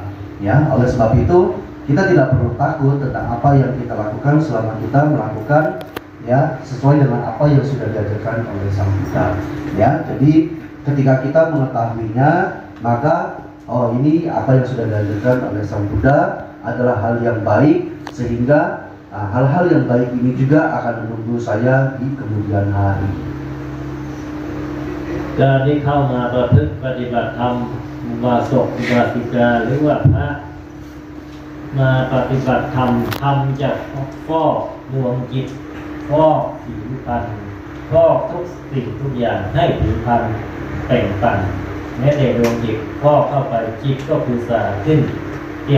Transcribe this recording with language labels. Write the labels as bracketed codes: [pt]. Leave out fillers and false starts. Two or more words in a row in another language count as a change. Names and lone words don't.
[id] Ya, oleh sebab itu kita tidak perlu takut tentang apa yang kita lakukan selama kita melakukan ya sesuai dengan apa yang sudah diajarkan oleh Sang Buddha. Ya, jadi ketika kita mengetahuinya, maka ini apa yang sudah diajarkan oleh Sang Buddha adalah hal yang baik, sehingga hal-hal yang baik ini juga akan menunggu saya di kemudian hari. [th] การที่เข้ามาประพฤติปฏิบัติธรรมอุบาสกอุบาสิกาหรือว่าพระมาปฏิบัติธรรมทำจากฟอกดวงจิตฟอกผิวพร รณฟอกทุกสิ่งทุกอย่างให้ผิวพรรณแต่งตั้งแม้แต่ดวงจิตฟอกเข้าไปจิตก็คือสะอาดขึ้นเปรียบ